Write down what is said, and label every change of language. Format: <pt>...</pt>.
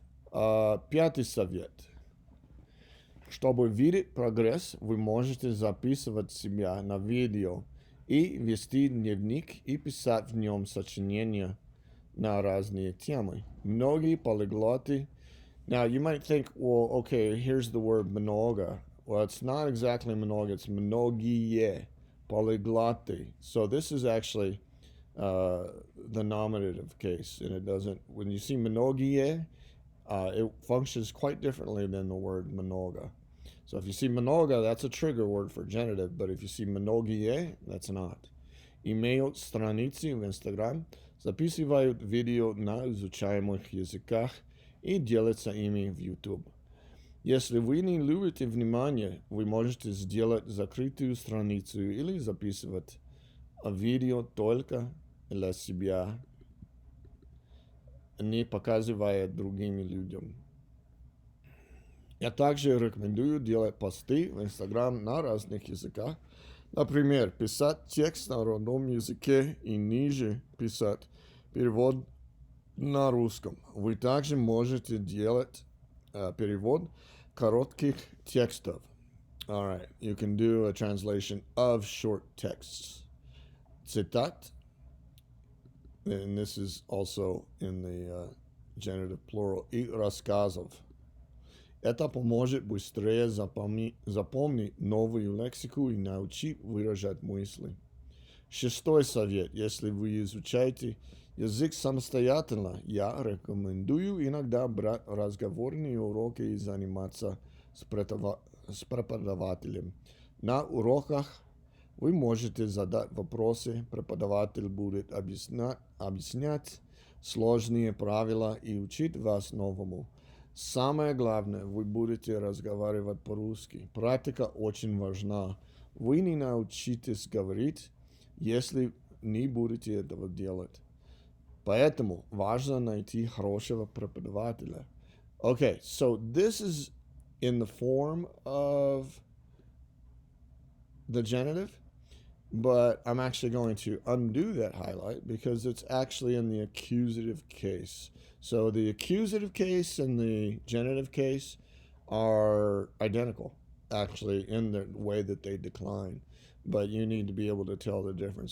<ru>Пятый совет. Чтобы видеть прогресс, вы можете записывать себя на видео и вести дневник и писать в нем сочинения на разные темы. Многие полиглоты.</ru> <en>Now you might think, well, okay, here's the word много. Well, it's not exactly много, it's многие, polyglotti. So this is actually the nominative case, and it doesn't, when you see многие, it functions quite differently than the word много. So if you see много, that's a trigger word for genitive, but if you see многие, that's not.</en> <ru>Имеют страницы в Instagram, записывают видео на изучаемых языках и делятся ими в YouTube. Если вы не любите внимание, вы можете сделать закрытую страницу или записывать видео только для себя, не показывая другим людям. Я также рекомендую делать посты в Instagram на разных языках. Например, писать текст на родном языке и ниже писать перевод на русском. Вы также можете делать перевод коротких текстов.</ru> <en>All right, you can do a translation of short texts. Цитат, and this is also in the genitive plural,</en> <ru>и рассказов. Это поможет быстрее запомнить новую лексику и научить выражать мысли. Шестой совет. Если вы изучаете язык самостоятельно, я рекомендую иногда брать разговорные уроки и заниматься с преподавателем. На уроках вы можете задать вопросы, преподаватель будет объяснять сложные правила и учить вас новому. Самое главное, вы будете разговаривать по-русски. Практика очень важна. Вы не научитесь говорить, если не будете этого делать. Поэтому важно найти хорошего преподавателя.</ru> <en>Okay, so this is in the form of the genitive, but I'm actually going to undo that highlight because it's actually in the accusative case. So the accusative case and the genitive case are identical, actually, in the way that they decline, but you need to be able to tell the difference.</en>